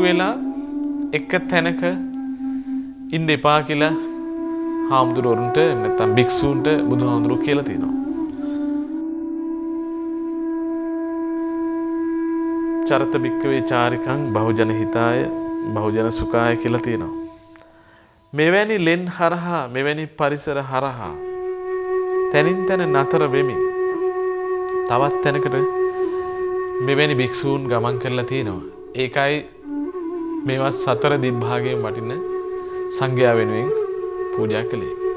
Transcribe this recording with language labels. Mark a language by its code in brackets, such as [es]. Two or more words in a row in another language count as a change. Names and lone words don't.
[si] වෙලා එක තැනක ඉන්න එපා කියලා හාමුදුරුවන්ට නැත්නම් භික්ෂූන්ට බුදුහාමුදුරුවෝ කියලා තියෙනවා. [pi] චරත භික්කවේ චාරිකං බහුජන හිතාය බහුජන සුඛාය [si] කියලා තියෙනවා. මෙවැනි ලෙන් හරහා මෙවැනි පරිසර හරහා තනින් තන නතර වෙමින් තවත් තැනකට මෙවැනි භික්ෂූන් ගමන් කරලා තියෙනවා. ඒකයි මේවා සතර දිග්භාගයෙන් වටින සංඝයා වෙනුවෙන් පූජා කළේ.